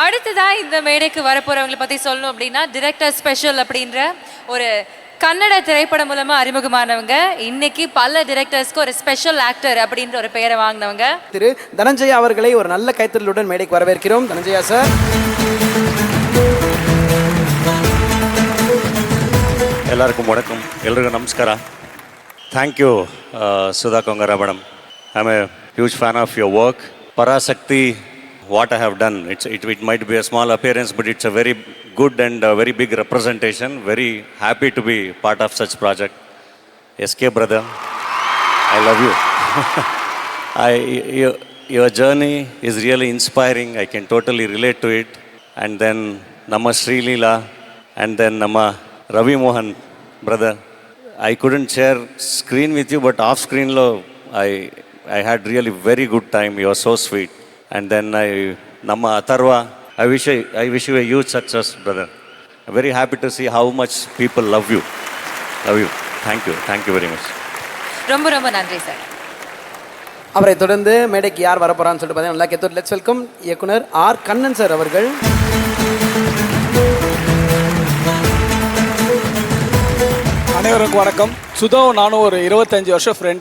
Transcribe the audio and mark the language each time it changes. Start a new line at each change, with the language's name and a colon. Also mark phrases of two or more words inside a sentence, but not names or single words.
Tamil: அடுத்ததா இந்த மேடைக்கு வரப்போறவங்களை பத்தி சொல்லணும் அப்படின்னா டிரெக்டர் ஸ்பெஷல் அப்படின்ற ஒரு கன்னட திரைப்படம் மூலமா அறிமுகமானவங்க, இன்னைக்கு பல டிரெக்டர்ஸ்க்கு ஒரு
English: special actor
Tamil: அப்படின்ற ஒரு பெயரை வாங்கினவங்க திரு தனஞ்சயா அவர்களை ஒரு நல்ல கைத்தறலுடன் மேடைக்கு வரவேற்கிறோம். தனஞ்சயா சார்.
Kannada: ಎಲ್ಲರಿಗೂ ವಣಕಂ, ಎಲ್ರಿಗೂ ನಮಸ್ಕಾರ.
English: Thank you Sudha Kongara madam. I am a huge fan of your work. ಪರಾಶಕ್ತಿ, what I have done, it might be a small appearance, but it's a very good and a very big representation. Very happy to be part of such project. SK brother, I love you. Your journey is really inspiring. I can totally relate to it. And then Namma Sri Leela, and then Namma Ravi Mohan brother. I couldn't share screen with you, but off screen lo I had really very good time. You are so sweet. And then Namma Atharva, I wish you a huge success, brother. I'm very happy to see how much people love you. Thank you very much.
Tamil: ரொம்ப ரொம்ப நன்றி சார். அவரை தொடர்ந்து மேடைக்கு யார் வரப்போறான்னு சொல்லிட்டு பார்த்தீங்கன்னா நல்லா கேட்டு
English: let's welcome
Tamil: இயக்குனர் ஆர் கண்ணன் சார் அவர்கள். அனைவருக்கும் வணக்கம். சுதாவும் நானும் ஒரு 25 வருஷம் ஃப்ரெண்டு.